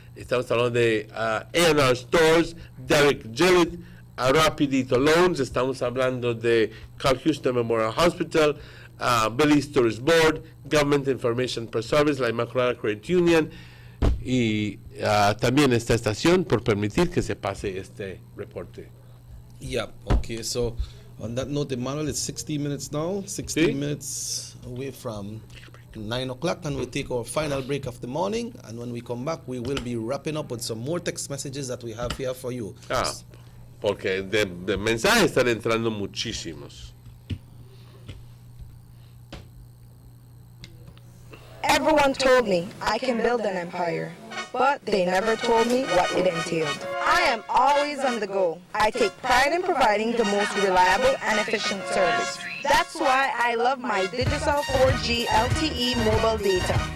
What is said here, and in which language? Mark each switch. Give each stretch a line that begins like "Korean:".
Spanish: Estamos hablando de A&R Stores, Derek Gillett, Rapidito Loans. Estamos hablando de Carl Houston Memorial Hospital, Billy's Tourist Board, Government Information Press Service, la Immaculada Credit Union y también esta estación por permitir que se pase este reporte.
English: Yeah, okay, so on that note, Emmanuel, it's 60 minutes now, 16 minutes away from 9 o'clock, and we'll take our final break of the morning, and when we come back, we will be wrapping up with some more text messages that we have here for you.
Spanish: Porque de mensajes están entrando muchísimos.
English: Everyone told me I can build an empire, but they never told me what it entailed. I am always on the go. I take pride in providing the most reliable and efficient service. That's why I love my Digicel 4G LTE mobile data.